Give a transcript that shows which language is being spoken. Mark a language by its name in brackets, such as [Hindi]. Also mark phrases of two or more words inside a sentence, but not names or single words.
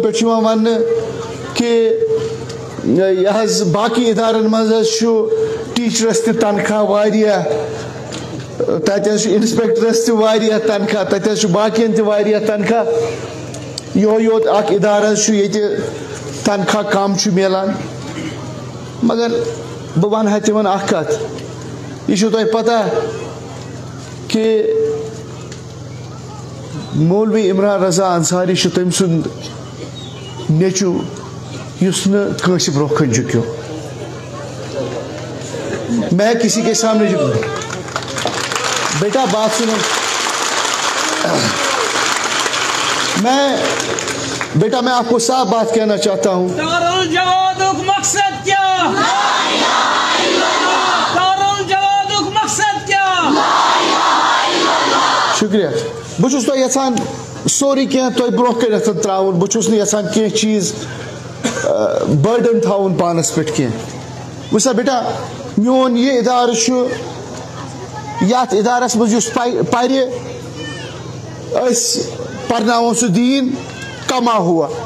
[Kashmiri] پٮ۪ٹھ چھُ یِوان وننہٕ کہ یہ حظ باقٕے ادارن منٛز حظ چھُ ٹیٖچرس تہِ تنخواہ واریاہ تتہِ حظ چھُ انسپیکٹرس تہِ واریاہ تنخواہ تتہِ حظ چھُ باقین تہِ واریاہ تنخواہ یہوے یوت اکھ ادارٕ حظ چھُ ییٚتہِ تنخواہ کم چھُ مِلان مگر بہٕ ونہٕ ہا تِمن اکھ کتھ یہ چھُو تۄہہِ پتہ کہ مولوی عمران رضا انصاری چھُ تٔمۍ سُنٛد نیٚچوٗ یُس نہٕ کٲنٛسہِ برونٛہہ کَنہِ جُکیو [Urdu] میں کسی کے سامنے بیٹا بات سنو میں آپ کو صاف بات کہنا چاہتا ہوں [Kashmiri] مقصد کیا مقصد کیا شکریہ بہٕ چھُس تۄہہِ یژھان سورُے کینٛہہ تۄہہِ برونٛہہ کٔنٮ۪تھ ترٛاوُن بہٕ چھُس نہٕ یژھان کینٛہہ چیٖز بٲرڈن تھاوُن پانس پٮ۪ٹھ کینٛہہ وٕچھ سا بیٹا میون یہِ ادارٕ چھُ یتھ ادارس منٛز یُس پرِ أسۍ پرناوون سُہ دیٖن کما ہوا